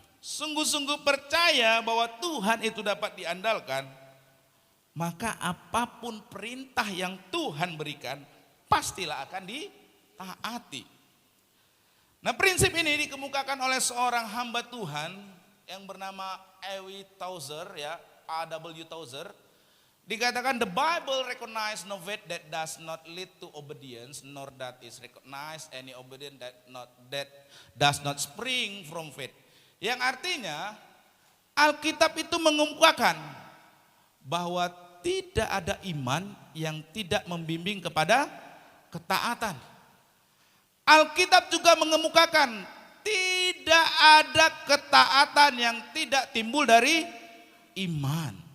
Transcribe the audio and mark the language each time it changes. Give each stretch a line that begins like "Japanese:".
Indonesian: sungguh-sungguh percaya bahwa Tuhan itu dapat diandalkan, maka apapun perintah yang Tuhan berikan pastilah akan ditaati. Nah, prinsip ini dikemukakan oleh seorang hamba Tuhan yang bernama A.W. Tozer, ya, A.W. Tozer.
English: Dikatakan the Bible recognize no faith that does not lead to obedience, nor that is recognize any obedience that does not spring from faith.
Indonesian: Yang artinya Alkitab itu mengemukakan bahwa tidak ada iman yang tidak membimbing kepada ketaatan. Alkitab juga mengemukakan tidak ada ketaatan yang tidak timbul dari iman.